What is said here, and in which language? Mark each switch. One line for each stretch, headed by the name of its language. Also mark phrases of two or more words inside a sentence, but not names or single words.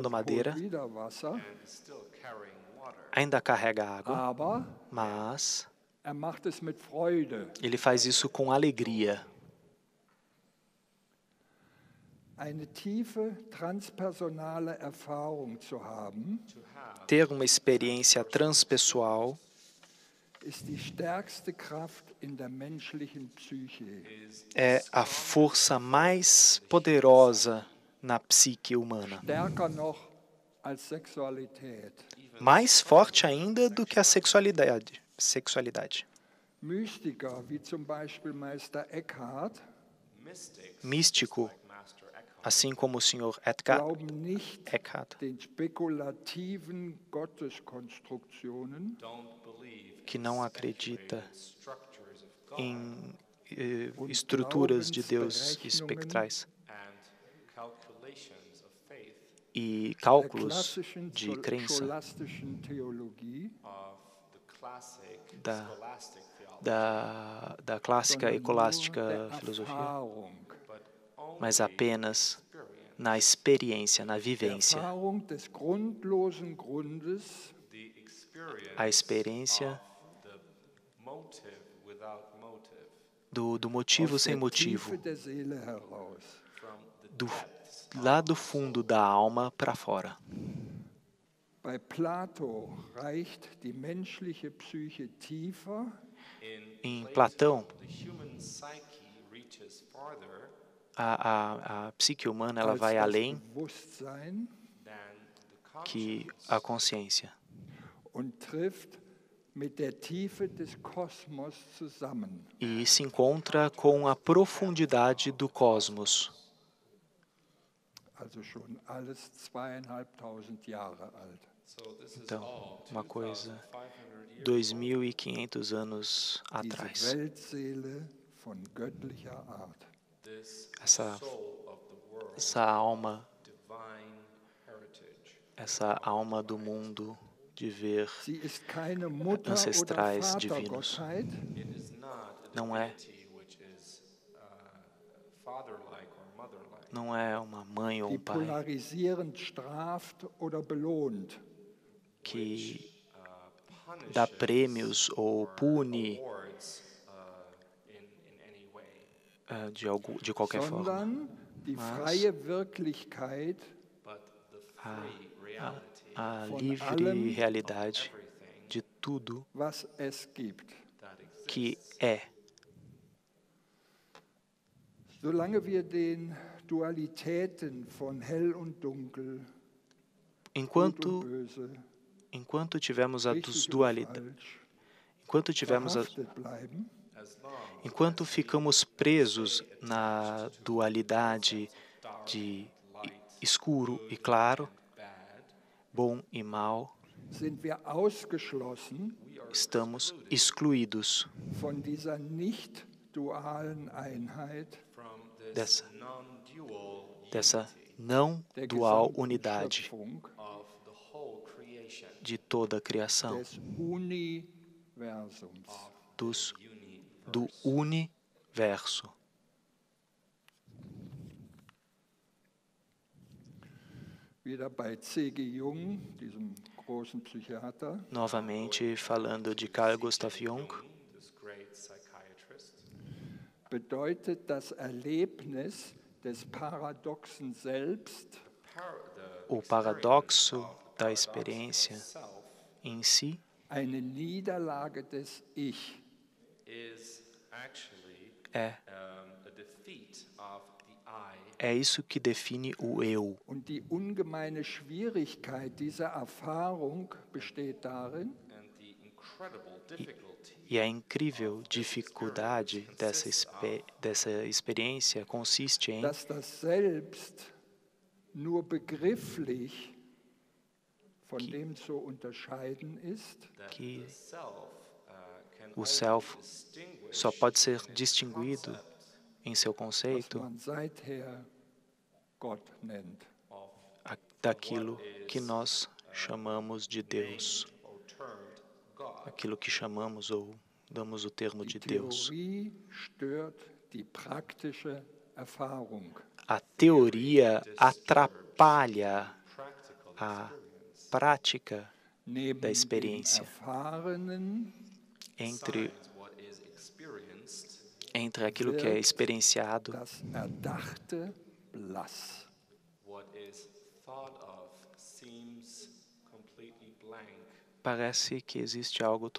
German: und
Portuguese: madeira,
German: holt wieder Wasser,
English: still carrying water.
Portuguese: ainda carrega água,
German: aber
Portuguese: mas
German: er macht es mit Freude.
Portuguese: ele faz isso com alegria.
German: Eine tiefe transpersonale Erfahrung zu haben,
Portuguese: Ter uma experiência transpessoal
German: ist die stärkste Kraft in der menschlichen Psyche.
Portuguese: é a força mais poderosa na psique humana.
German: Stärker noch als Sexualität.
Portuguese: Mais forte ainda do que a sexualidade.
German: Mystiker wie zum Beispiel Meister Eckhart
Portuguese: Místico,
English: Master Eckhart
Portuguese: assim como o Sr.
German: glauben nicht Eckhart, den spekulativen Gotteskonstruktionen,
English: don't believe
Portuguese: que não acredita
English: structures of God
Portuguese: em estruturas de Deus espectrais
English: and calculations of faith
Portuguese: e
German: der
Portuguese: cálculos
German: klassischen
Portuguese: de crença
German: scholastischen Theologie,
English: of the classic
Portuguese: Da-
English: scholastic theology,
Portuguese: da clássica e
German: sondern nur
Portuguese: colástica
German: der
Portuguese: filosofia,
German: Erfahrung.
English: but only
Portuguese: mas apenas na experiência, na
German: Der
Portuguese: vivência.
German: Erfahrung des grundlosen Grundes,
English: the experience
Portuguese: A experiência
English: of the motive without motive
Portuguese: do motivo
German: aus
Portuguese: sem
German: der
Portuguese: motivo,
German: Tiefe der Seele heraus.
English: from the
Portuguese: do,
English: depths.
Portuguese: lá do fundo da alma para fora.
German: Bei Plato reicht die menschliche Psyche tiefer
Portuguese: Em Platão,
English: The human psyche reaches farther
Portuguese: a psique humana ela
German: als
Portuguese: vai
German: das
Portuguese: além
English: than
German: Bewusstsein
English: the
Portuguese: que
English: conscience
Portuguese: a consciência
German: und trifft mit der Tiefe des Kosmos zusammen.
Portuguese: e se encontra com a profundidade do cosmos.
German: Also schon alles 2500 Jahre alt.
English: So this is
Portuguese: Então,
English: all
Portuguese: uma coisa
English: 2,500 years
Portuguese: 2.500 anos
German: Diese
Portuguese: atrás.
German: Weltseele von göttlicher Art.
English: this
Portuguese: Essa,
English: soul of the world,
Portuguese: essa alma
English: divine heritage,
Portuguese: essa alma do mundo de ver
German: Sie ist keine Mutter- oder
Portuguese: ancestrais divinos.
German: Vatergottheit,
English: It is not a
Portuguese: Não é,
English: divinity which is father-like or mother-like.
Portuguese: não é uma mãe ou
German: die
Portuguese: um pai
German: polarisierend straft oder belohnt.
Portuguese: que dá prêmios ou pune
English: Awards in any way.
Portuguese: de qualquer forma.
German: Sondern die
Portuguese: Mas
German: freie Wirklichkeit
English: But the free reality
Portuguese: A
German: von
Portuguese: livre
German: allem,
Portuguese: realidade de tudo
German: was es gibt.
English: that exists.
Portuguese: que é.
German: Solange wir den Dualitäten von hell und dunkel, gut
Portuguese: Enquanto,
German: und böse,
Portuguese: enquanto tivermos a
German: richtig und
Portuguese: dualidade,
German: falsch,
Portuguese: enquanto tivermos
German: verhaftet bleiben,
Portuguese: enquanto ficamos presos na dualidade de escuro e claro, bom e mal,
German: sind wir ausgeschlossen
Portuguese: estamos excluídos
German: von dieser nicht dualen Einheit
English: From this
Portuguese: dessa,
English: non-dual
Portuguese: dessa não
German: der
Portuguese: dual
German: gesamten
Portuguese: unidade
German: Schöpfung
English: of the whole creation,
Portuguese: de toda a criação,
German: des Universums.
Portuguese: do universo.
German: Wieder bei C.G. Jung, diesem großen Psychiater,
Portuguese: Novamente falando de Carl Gustav Jung,
English: this great psychiatrist,
German: bedeutet das Erlebnis des paradoxen Selbst
Portuguese: o paradoxo da experiência em si
German: eine Niederlage des Ich.
English: is actually
Portuguese: é
English: a defeat of the I,
Portuguese: é isso que define o eu.
German: Und die ungemeine Schwierigkeit dieser Erfahrung besteht darin,
English: and the incredible difficulty
Portuguese: E a incrível dificuldade dessa experiência consiste em
German: dass das Selbst nur begrifflich von dem zu unterscheiden ist,
English: that
Portuguese: que
English: the self can
Portuguese: o
English: only self distinguish
Portuguese: só pode ser distinguido em seu
German: was
Portuguese: conceito
German: man seither Gott nennt.
Portuguese: daquilo que nós chamamos de Deus,
English: or termed God.
Portuguese: aquilo que chamamos ou damos o termo
German: Die
Portuguese: de Deus.
German: Theorie stört die praktische Erfahrung.
Portuguese: A teoria atrapalha a prática
German: Neben
Portuguese: da
German: dem
Portuguese: experiência
German: Erfahrenen
Portuguese: entre
English: What is experienced
Portuguese: aquilo que é experienciado
German: das Erdachte blass.
English: what is thought of seems completely blank.
Portuguese: parece que existe algo
German: Was